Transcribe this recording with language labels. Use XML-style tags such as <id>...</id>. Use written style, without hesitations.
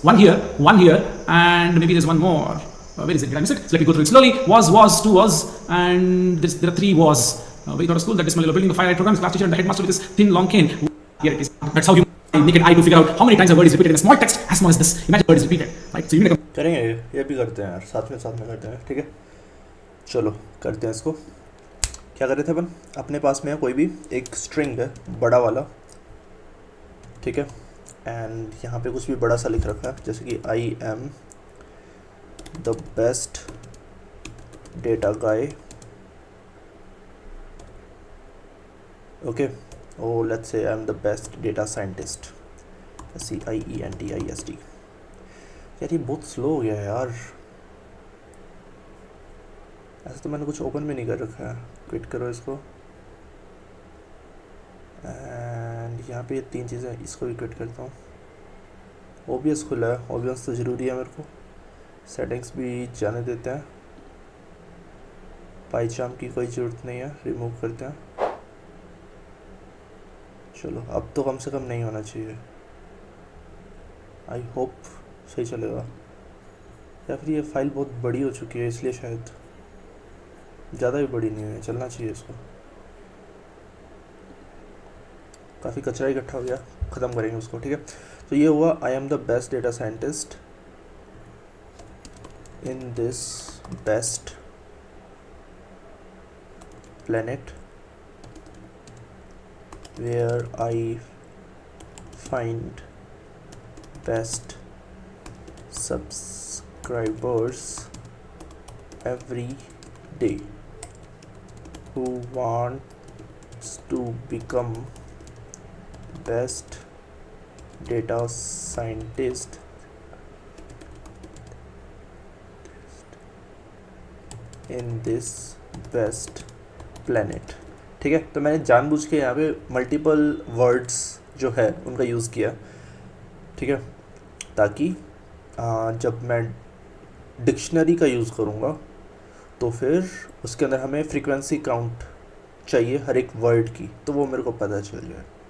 <en>One here, and maybe there's one more. Where is it? Did I miss it? So let me go through it slowly. Was, two was, and there are 3 was. We got a school that dismal yellow building, the fire program, class teacher, and the headmaster with his thin long cane. Here it is. That's how you make an eye to figure out how many times a word is repeated in a small text as small as this. Imagine a word is repeated, right? So you make a</en> <hi>करेंगे ये भी करते हैं यार, साथ में करते हैं, ठीक है? चलो करते हैं इसको। क्या कर रहे थे अपन? अपने पास में कोई भी एक स्ट्रिंग है बड़ा वाला, ठीक है, एंड यहाँ पे कुछ भी बड़ा सा लिख रखा है, जैसे कि</hi> <en>I am the best data guy.</en> <hi>Okay,</hi> <en>Oh, let's say I'm the best data scientist. CIENTIST.</en> <hi>यार ये बहुत स्लो हो गया है यार. ऐसा तो मैंने कुछ ओपन भी नहीं कर रखा है. क्विट करो इसको. एंड यहाँ पे ये 3 चीज़ें, इसको भी क्विट करता हूँ. ओबीएस खुला है. ओबीएस तो ज़रूरी है मेरे को. सेटिंग्स भी जाने देते हैं. पाइचार्म की कोई ज़रूरत नहीं है, रिमूव करते हैं. चलो अब तो कम से कम नहीं होना चाहिए.</hi> <en>I hope</en> <hi>सही चलेगा. या फिर ये फाइल बहुत बड़ी हो चुकी है इसलिए शायद. ज़्यादा भी बड़ी नहीं है, चलना चाहिए इसको. काफ़ी कचरा इकट्ठा हो गया, ख़त्म करेंगे उसको. ठीक है, तो ये हुआ</hi> <en>I am the best data scientist in this best planet where I find best subscribers every day who wants to become best data scientist in this best planet.</en> <hi>ठीक है, तो मैंने जानबूझ के यहाँ पे मल्टीपल वर्ड्स जो है उनका यूज़ किया. ठीक है, ताकि जब मैं डिक्शनरी का यूज़ करूँगा तो फिर उसके अंदर हमें फ्रीक्वेंसी काउंट चाहिए हर एक वर्ड की, तो वो मेरे को पता चल जाए.</hi>